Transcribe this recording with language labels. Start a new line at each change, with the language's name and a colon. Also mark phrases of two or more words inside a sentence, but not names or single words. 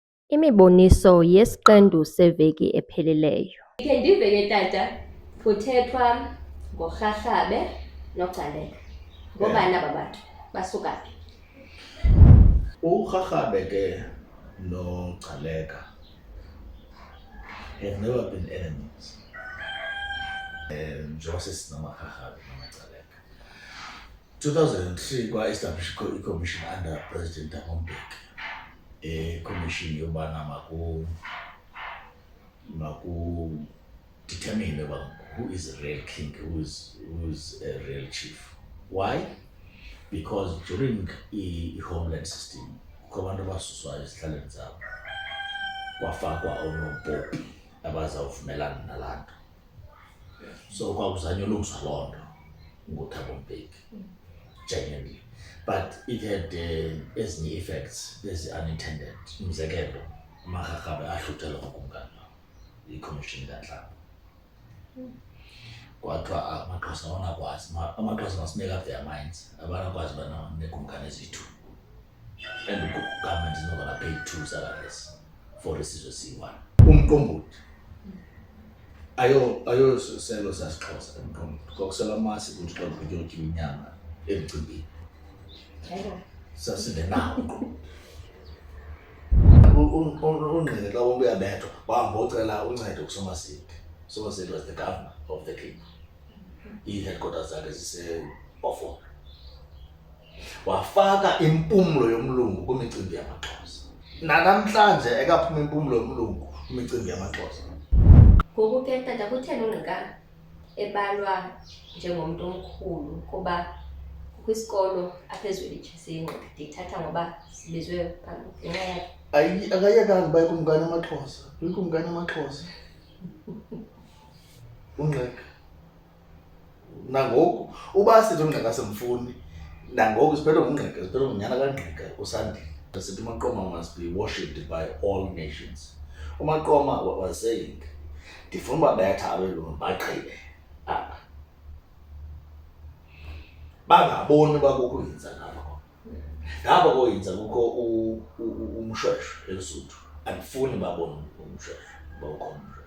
Xhosa: Imiboniso yesiqendu seveki ephelileyo. Ndikhe ndive ke tata kuthethwa ngoRharhabe noGcaleka. Ngoobani aba bantu? Basuka phi? uRharhabe ke noGcaleka
English: have never been enemies.
Xhosa: Njengoba sesinamarharhabe namaGcaleka. 2003 kwa-establish i-commission
English: under President Thabo Mbeki. Commission yobana determine who is a real king, who is a real chief. Why? Because during
Xhosa: i-homeland system kukho abantu abasuswayo ezihlalweni zabo kwafakwa oonopopi abazawuvumelana nalaa nto. So kwakuzanywa ulungiswa loo nto nguThabo Mbeki
English: genuinely, but it had
Xhosa: ezinye effects ezi-unintended. Umzekelo, amarharhabe ahluthela ngokumkani i-commission kaNhlaba. Kwathiwa amaXhosa awonakwazi,
English: amaXhosa must make up their minds,
Xhosa: abanakwazi bana neekumkani ezi-2,
English: and government is not going to pay 2 salaries for
Xhosa: isizwe siyi-1. Umqombothi ayoselo sasiXhosa umqombothi, kwakusela amasi kuthi xa kutyiwa inyama emcimbini. Sasingenawo uNgqele xa wonke uyabethwa wahamba ocela uncedo kuSomasipho.
English: Somasipho was the governor of the king.
Xhosa: I-headquarters zakhe zise-Beaufort. Wafaka impumlo yomlungu kwimicimbi yamaXhosa. Nanamhlanje ekaphuma impumlo yomlungu kwimicimbi yamaXhosa. Ngoku ke tata kutheni uNgqika ebalwa njengomntu omkhulu kuba kwisikolo apha ezwelitshe ndithatha ngoba sibizwe ngenxa yakhe? Akayekanga uba ikumkani amaXhosa, ikumkani amaXhosa. uNgqika nangoku uba sithi uNgqika simfuni, nangoku siphethwe nguNgqika, siphethwe ngunyana kaNgqika uSandile.
English: Sithi uMaqoma must be worshipped by all nations. uMaqoma was saying,
Xhosa: ndifuna ubabetha abelungu bagqibe apha, bangaboni uba kukho yinza ngapha. Ngapha koyinza kukho uMshweshwe eLesotho, andifuni babone uMshweshwe uba ukhona uMshweshwe.